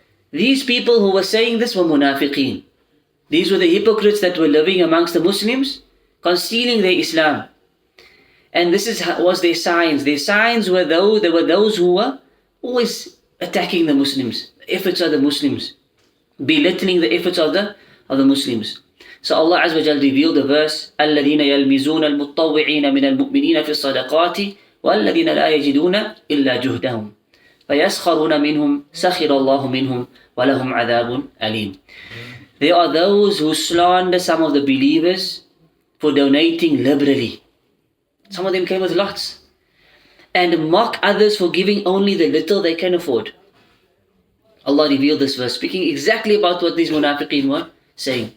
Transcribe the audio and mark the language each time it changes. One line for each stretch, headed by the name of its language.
English: These people who were saying this were munafiqeen. These were the hypocrites that were living amongst the Muslims, concealing their Islam. And this was their signs. Their signs were there were those who were always attacking the Muslims, the efforts of the Muslims, belittling the efforts of the Muslims. So Allah Azza wa Jal revealed the verse,
Arabic: الَّذِينَ يَلْمِزُونَ الْمُطَّوِّعِينَ مِنَ الْمُؤْمِنِينَ فِي الصَّدَقَاتِ وَالَّذِينَ لَا يَجِدُونَ إِلَّا جُهْدَهُمْ فَيَسْخَرُونَ مِنْهُمْ سَخِرَ اللَّهُ مِنْهُمْ وَلَهُمْ عَذَابٌ أَلِيمٌ.
English: There are those who slander some of the believers for donating liberally. Some of them came with lots. And mock others for giving only the little they can afford. Allah revealed this verse, speaking exactly about what these munafiqeen were saying.